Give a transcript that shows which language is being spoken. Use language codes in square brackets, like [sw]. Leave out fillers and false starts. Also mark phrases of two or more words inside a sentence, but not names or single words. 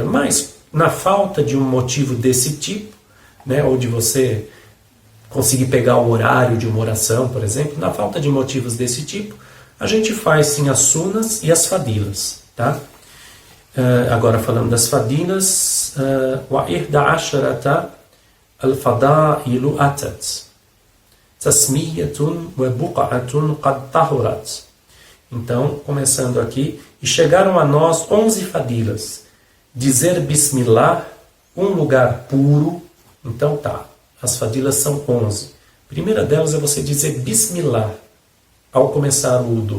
[pt] Mas, na falta de um motivo desse tipo, né, ou de você conseguir pegar o horário de uma oração, por exemplo, na falta de motivos desse tipo, a gente faz sim as sunas e as fadilas, tá? Agora falando das fadilas, [ar] وَإِحْدَ عَشَرَةَ الْفَضَائِلُ أَتَتْ تَسْمِيَّةٌ وَبُقْعَةٌ قَدْ طَهُرَتْ. [pt] Então, começando aqui, e chegaram a nós 11 fadilas. Dizer Bismillah, um lugar puro. Então tá, as fadilas são 11. A primeira delas é você dizer Bismillah ao começar o wudu.